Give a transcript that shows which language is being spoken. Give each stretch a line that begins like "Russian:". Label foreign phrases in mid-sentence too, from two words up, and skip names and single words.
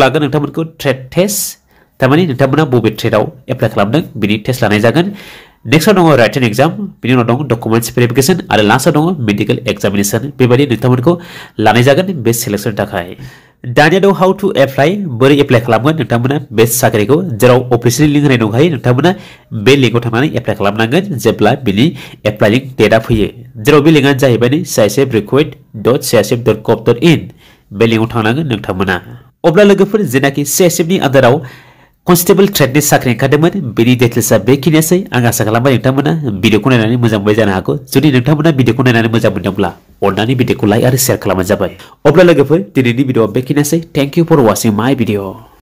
Bodo: लागोन नोंथांमोनखौ
English: trade test
Bodo: तारमाने नोंथांमोना बबे ट्रेडआव एप्लाइ खालामदों बिनि टेस्ट लानाय जागोन नेक्स्टआव दङ
English: writing exam
Bodo: बिनि उनाव दं
English: documents verification
Bodo: आरो लास्टआव दङ
English: medical examination
Bodo: बेबायदि नोंथांमोनखौ लानाय जागोन बे सिलेक्शननि थाखाय दानिया दं
English: how to apply
Bodo: बोरै एप्लाइ खालामगोन नोंथांमोना बे साख्रिखौ जेराव अफिशियली लिंक होनाय दंखायो नोंथांमोना बे लिंकआव थांनानै एप्लाइ खालामनांगोन जेब्ला बिनि
English: applying date
Bodo: फैयो जेराव बे लिंकआनो जाहैबाय csfrecruit.csf.gov.in बे लिंकआव थांनांगोन नोंथांमोना अब्ला लोगोफोर जेनाखि सीआईएसएफनि आन्दाराव
English: constable trade
Bodo: साख्रि ओंखारदोंमोन बेनि डिटेल्सआ बेखिनियासै आं आसा खालामबाय नोंथांमोना भिडिअखौ नायनानै मोजां मोनबाय जानो हागौ जुदि नोंथांमोना भिडिअखौ नायनानै मोजां मोनदोंब्ला अन्नानै भिडिअखौ लाइक आरो शेयार खालामबानो जाबाय अब्ला लोगोफोर दिनैनि भिडिअआ बेखिनियासै
English: thank you for watching my video